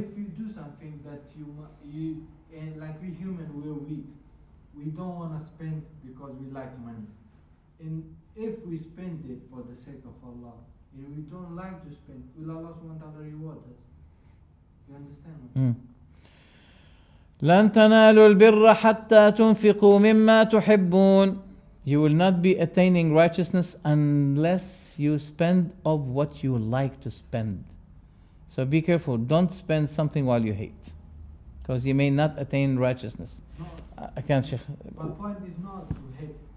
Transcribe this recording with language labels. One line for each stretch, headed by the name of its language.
English: If you do something that you and like we human, we're weak. We don't want to spend because we like money. And if we spend it for the sake of Allah, and we don't like to spend, will Allah subhanahu wa ta'ala reward us? You understand?
Arabic: لن تنالوا البر حتى تنفقوا مما تحبون.
English: You will not be attaining righteousness unless you spend of what you like to spend. So be careful. Don't spend something while you hate, because you may not attain righteousness. No, I can't, Sheikh. my point is not to hate.